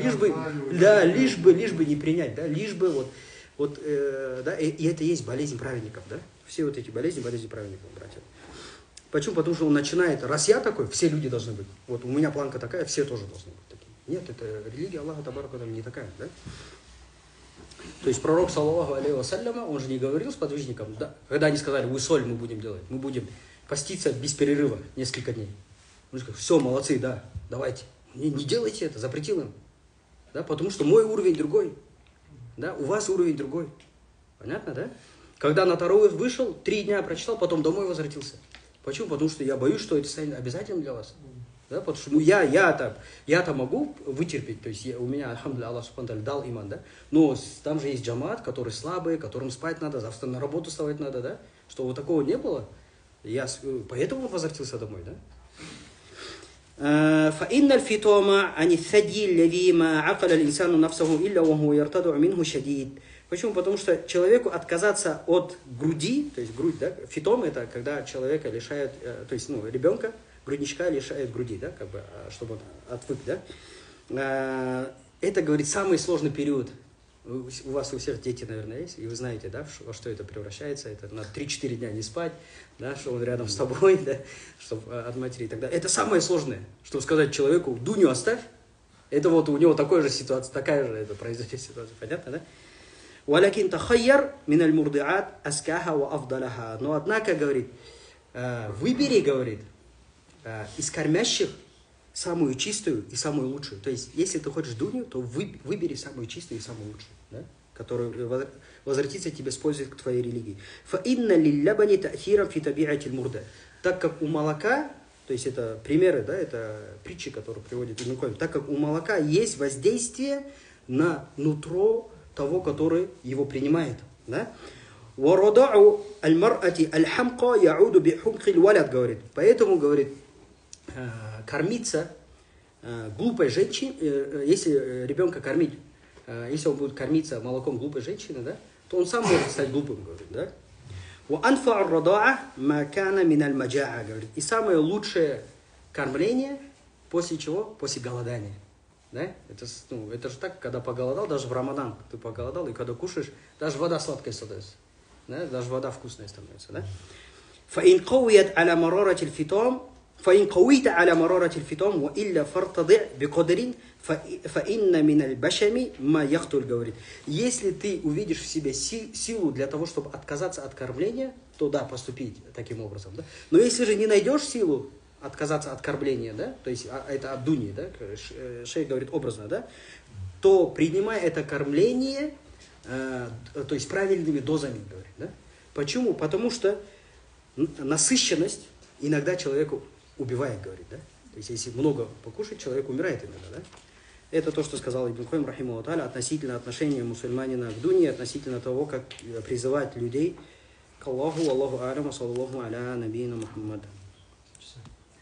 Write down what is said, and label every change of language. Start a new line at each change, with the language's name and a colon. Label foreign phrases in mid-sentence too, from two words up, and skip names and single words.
Russian: Лишь бы не принять, да, лишь бы да, и это есть болезнь праведников, да? Все вот эти болезни праведников, братья. Почему? Потому что он начинает: раз я такой, все люди должны быть. Вот у меня планка такая, все тоже должны быть такие. Нет, это религия Аллаха Табарака не такая, да? То есть пророк,
Arabic: صلى الله عليه وسلم,
Russian: он же не говорил сподвижникам, да, когда они сказали: вы соль мы будем делать, мы будем поститься без перерыва несколько дней. Он же сказал: все, молодцы, да, давайте. Не делайте это, запретил им. Да, потому что мой уровень другой. Да, у вас уровень другой. Понятно, да? Когда на Таравих вышел, 3 дня прочитал, потом домой возвратился. Почему? Потому что я боюсь, что это станет обязательным для вас. Да, потому что я-то могу вытерпеть, то есть у меня, альхамдулилля, Аллах субхану дал иман, да, но там же есть джамаат, которые слабые, которым спать надо, завтра на работу вставать надо, да, что вот такого не было, поэтому он возвратился домой, да.
Arabic: فإن الفطام عن الثدي الذي ما عقل الإنسان نفسه إلا وهو يرتدع منه شديد.
Russian: Почему? Потому что человеку отказаться от груди, то есть грудь, да, фитом это когда человека лишают, то есть ребенка, грудничка лишает груди, да, чтобы он отвык, да. Это, говорит, самый сложный период. У вас у всех дети, наверное, есть, и вы знаете, да, во что это превращается. Это на 3-4 дня не спать, да, что он рядом с тобой, да, чтобы от матери и так далее. Это самое сложное, чтобы сказать человеку: дунью оставь. Это вот у него такая же ситуация, такая же это произойдет ситуация, понятно, да?
Arabic: وَلَكِنْ تَخَيَّرْ مِنَ الْمُرْضِعَاتِ أَسْكَاهَا وَأَفْضَلَهَا.
Russian: Но однако, говорит, выбери, говорит, из кормящих самую чистую и самую лучшую. То есть, если ты хочешь дунью, то выбери самую чистую и самую лучшую, да? Которая возвратится тебе с пользой к твоей религии.
Arabic: فَإِنَّ لِلَّبَنِ تَأْثِيرًا فِي تَبِيعَةِ الْمُرْضَ.
Russian: Так как у молока, то есть это примеры, да, это притчи, которые приводит Ибн Кайим, так как у молока есть воздействие на нутро того, который его принимает, да?
Arabic: وَرَضَعُ الْمَرْأَةِ الْحَمْقَ يَعُودُ بِحُمْقِ الْوَلَدِ,
Russian: говорит. Поэтому, говорит, кормиться глупой женщиной, если ребенка кормить, если он будет кормиться молоком глупой женщины, да, то он сам может стать глупым, говорит, да?
Arabic: وَأَنْفَعُ الرَّضَاعَ مَا كَانَ مِنَ الْمَجَاعَ,
Russian: говорит. И самое лучшее кормление после чего? После голодания. Да? Это же так, когда поголодал, даже в Рамадан ты поголодал, и когда кушаешь, даже вода сладкая становится. Да? Даже вода вкусная становится. Да?
Arabic: فَإِنْ قَوِيَتْ عَلَى مَرَارَةِ الْفِطَامِ فَإِنْ قَوِيْتَ عَلَى مَرَارَةِ الْفِطَامِ وَإِلَّا فَارْتَضِعْ بِقَدْرٍ فَإِنَّ مِنَ الْبَشَمِ مَا يَقْتُلْ,
Russian: говорит. Если ты увидишь в себе силу для того, чтобы отказаться от кормления, то да, поступить таким образом. Да? Но если же не найдешь силу отказаться от кормления, да, то есть это от дуни, да, шейх говорит образно, да, то принимай это кормление, то есть правильными дозами, говорит, да. Почему? Потому что насыщенность иногда человеку убивает, говорит, да. То есть, если много покушать, человек умирает иногда, да? Это то, что сказал Ибн Кайим,
Arabic: رحمه الله تعالى,
Russian: относительно отношения мусульманина к дуне, относительно того, как призывать людей к Аллаху,
Arabic: الله أعلم، صلى الله على نبينا محمد.